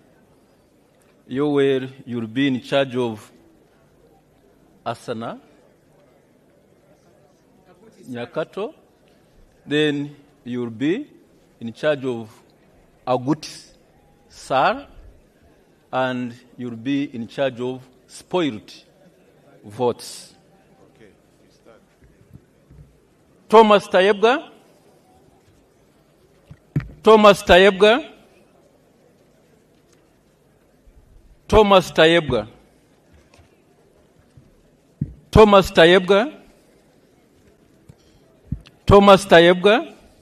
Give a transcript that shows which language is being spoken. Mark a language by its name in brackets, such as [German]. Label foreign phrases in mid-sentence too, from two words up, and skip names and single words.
[English] You'll be in charge of Asana Nyakato. Then you'll be in charge of Agut Sar, and you'll be in charge of spoiled votes. Okay, start. Thomas Tayebwa. Thomas Tayebwa. Thomas Tayebwa. Thomas Tayebwa. Thomas Tayebwa.